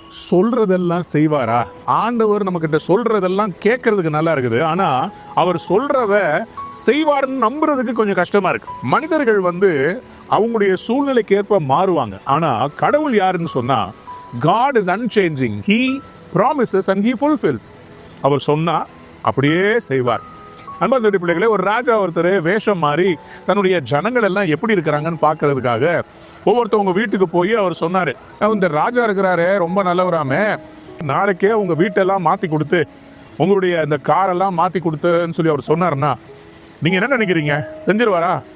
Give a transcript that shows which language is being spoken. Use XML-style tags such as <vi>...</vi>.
<ta>சொல்றதெல்லாம் செய்வாரா? ஆண்டவர் நம்ம கிட்ட சொல்றதெல்லாம் கேட்கறதுக்கு நல்லா இருக்குது, ஆனா அவர் சொல்றத செய்வார்னு நம்புறதுக்கு கொஞ்சம் கஷ்டமா இருக்கு. மனிதர்கள் அவங்களுடைய சூழ்நிலைக்கு ஏற்ப மாறுவாங்க, ஆனா கடவுள் யாருன்னு சொன்னா</ta> <en>God is unchanging. He promises and he fulfills.</en> <ta>அவர் சொன்னா அப்படியே செய்வார். அன்பார்ந்த பிள்ளைகளே, ஒரு ராஜா ஒருத்தர் வேஷம் மாறி தன்னுடைய ஜனங்கள் எல்லாம் எப்படி இருக்கிறாங்கன்னு பார்க்கறதுக்காக ஒவ்வொருத்தவங்க வீட்டுக்கு போய் அவர் சொன்னாரு, இந்த ராஜா இருக்கிறாரு ரொம்ப நல்லவராமே, நாளைக்கே உங்க வீட்டெல்லாம் மாத்தி கொடுத்து உங்களுடைய இந்த காரெல்லாம் மாத்தி கொடுத்துன்னு சொல்லி அவர் சொன்னாருன்னா நீங்க என்ன நினைக்கிறீங்க? செஞ்சிருவாரா?</ta>